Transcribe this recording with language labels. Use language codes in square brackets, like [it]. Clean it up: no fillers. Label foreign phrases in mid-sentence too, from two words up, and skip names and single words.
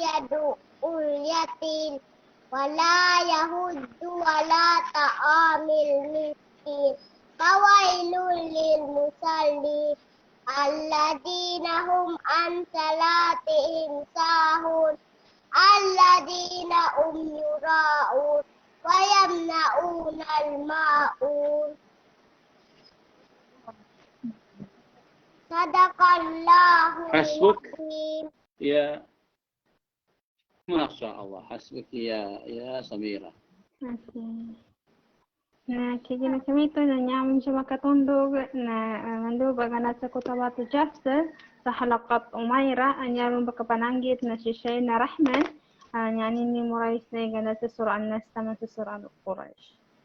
[ar] يدع اليتيم ولا يحض على طعام المسكين فويل للمصلين الذين هم عن صلاتهم ساهون الذين هم يراءون ويمنعون الماعون. Sadaqallahu Hasbuk. al-azim. يا. ما شاء الله. حسبك يا سميرة. Okay. [mdh] Na kigina kami ito na nyaman siya makatundog na mandubag na sa kutabatu Jafsa sa halakat Umayra ang yaman bakapananggit na si Shayna Rahman nyanin ni Murais na gana sa surah An-Nas tama sa surah Al-Quraish.